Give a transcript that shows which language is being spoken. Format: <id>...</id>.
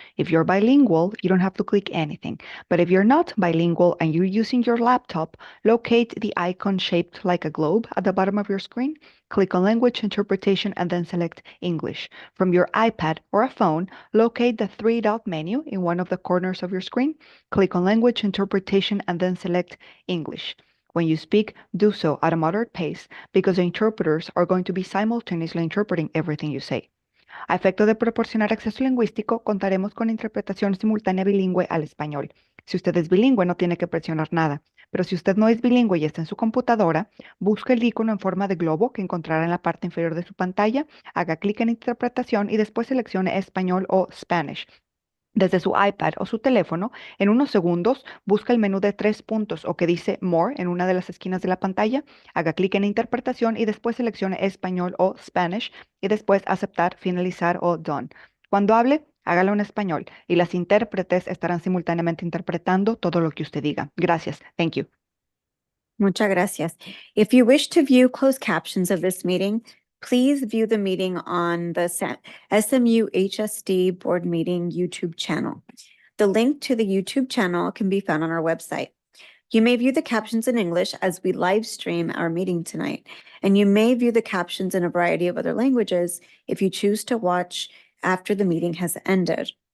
<en>If you're bilingual, you don't have to click anything. But if you're not bilingual and you're using your laptop, locate the icon shaped like a globe at the bottom of your screen, click on Language Interpretation, and then select English. From your iPad or a phone, locate the three-dot menu in one of the corners of your screen, click on Language Interpretation, and then select English. When you speak, do so at a moderate pace because the interpreters are going to be simultaneously interpreting everything you say.</en> <es>A efecto de proporcionar acceso lingüístico, contaremos con interpretación simultánea bilingüe al español. Si usted es bilingüe, no tiene que presionar nada. Pero si usted no es bilingüe y está en su computadora, busque el icono en forma de globo que encontrará en la parte inferior de su pantalla, haga clic en interpretación y después seleccione español o Spanish. Desde su iPad o su teléfono, en unos segundos, busca el menú de 3 puntos o que dice More en una de las esquinas de la pantalla, haga clic en Interpretación y después seleccione Español o Spanish y después Aceptar, Finalizar o Done. Cuando hable, hágalo en español y las intérpretes estarán simultáneamente interpretando todo lo que usted diga. Gracias.</es> <en>Thank you.</en> <es>Muchas gracias.</es> <en>If you wish to view closed captions of this meeting, please view the meeting on the SMUHSD board meeting YouTube channel. The link to the YouTube channel can be found on our website. You may view the captions in English as we live stream our meeting tonight, and you may view the captions in a variety of other languages if you choose to watch after the meeting has ended.</en>